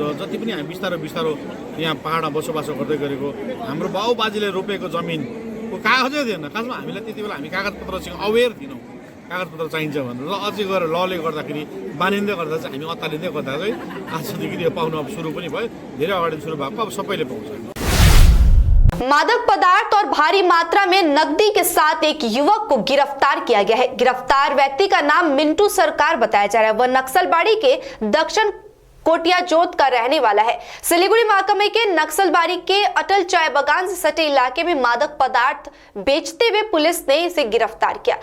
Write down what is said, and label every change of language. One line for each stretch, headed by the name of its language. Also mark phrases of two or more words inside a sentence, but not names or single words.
Nepali: जति पनि हामी बिस्तारो बिस्तारो यहाँ पाहाडमा बसोबासो गर्दै गरेको हाम्रो बाउबाजेले रोपेको जमिन कागजै दिएन। खासमा हामीलाई त्यति बेला हामी कागजपत्रसँग अवेर थिएनौँ कागजपत्र चाहिन्छ भनेर। र अझै गएर लले गर्दाखेरि मानिँदै गर्दा चाहिँ हामी अत्तालिँदै गर्दा चाहिँ आजदेखि यो पाउनु अब सुरु पनि भयो, धेरै अगाडि सुरु भएको, अब सबैले पाउँछ।
Hindi: मादक पदार्थ और भारी मात्रा में नकदी के साथ एक युवक को गिरफ्तार किया गया है। गिरफ्तार व्यक्ति का नाम मिंटू सरकार बताया जा रहा है। वह नक्सलबाड़ी के दक्षिण कोटिया जोत का रहने वाला है। सिलीगुड़ी महकमे के नक्सलबाड़ी के अटल चाय बागान से सटे इलाके में मादक पदार्थ बेचते हुए पुलिस ने इसे गिरफ्तार किया।